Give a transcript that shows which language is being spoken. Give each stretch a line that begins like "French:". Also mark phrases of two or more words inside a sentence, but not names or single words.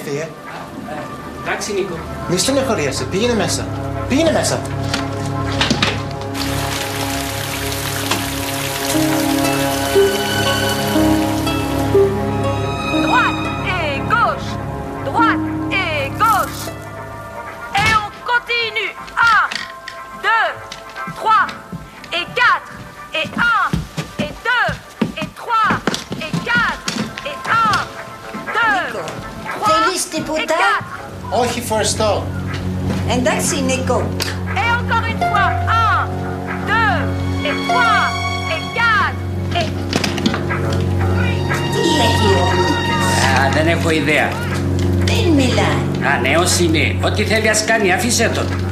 Greek: Εντάξει, Νίκο. Μη στενοχωριέσαι. Πήγαινε μέσα. Πήγαινε μέσα.
French: Droite et gauche. Droite et gauche. Et on continue. 1, 2, 3 et 4 et 1 et 2 et 3 et 4 et 1, 2, 3
Greek: Θέλεις τίποτα?
French: et 4.
Greek: Όχι, ευχαριστώ. Εντάξει, Νίκο.
French: Et encore une fois. 1, 2 et 3 et 4 et...
Greek: Τι λέει ο Νίκος? Δεν έχω ιδέα. Δεν μιλάει. Νέος είναι. Ό,τι θέλει ας κάνει. Αφήσε τον.